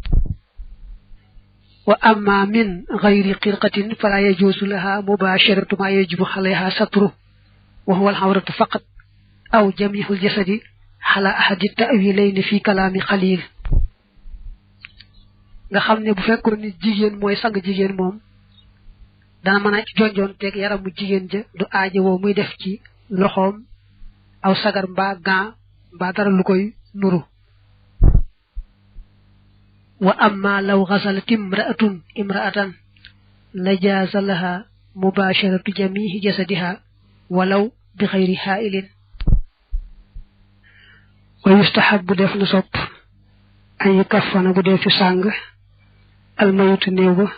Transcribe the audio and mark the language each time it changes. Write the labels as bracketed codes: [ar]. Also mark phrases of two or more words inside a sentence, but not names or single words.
[ar] وأما من غير خرقة فلا يجوز لها مباشرة ما يجب عليها ستره وهو العورة فقط أو جميع الجسد على أحد التأويلين في كلام خليل [wo] nga xam ne bu fekkoon ni jigéen mooy sang jigéen moom dana mën a jonjoon teeg yaramu jigéen ja du aaje woo muy def ci loxoom aw sagar mbaa gan mbaa dara lu koy nuru [ar] وأما لو غسلت امرأة لا جاز لها مباشرة جميع جسدها ولو بغير حائل ويستحب [wo] def na sopp ay kafana bu def ci sang [ar] الميت [wo] néew ba